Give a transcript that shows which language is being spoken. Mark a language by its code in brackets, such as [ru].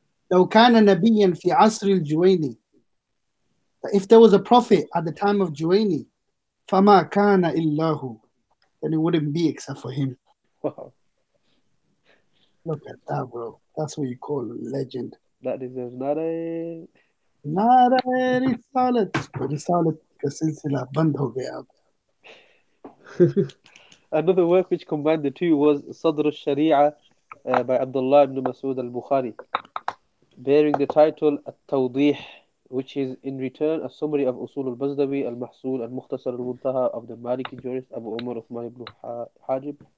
[ar] لو كان نبيا في عصر الجويني, [en] if there was a prophet at the time of Juwayni, [ar] فما كان إلا هو, [en] then it wouldn't be except for him. Wow. Look at that, bro. That's what you call a legend. That deserves not a [hi] रिसालत का सिलसिला बंद हो गया. [en] Another work which combined the two was Sadr al-Sharia by Abdullah ibn Masud al-Bukhari, bearing the title At-Tawdih, which is in return a summary of Usul al-Bazdawi, al-Mahsul, al-Mukhtasar al-Muntaha of the Maliki jurist Abu Umar Uthman ibn Hajib.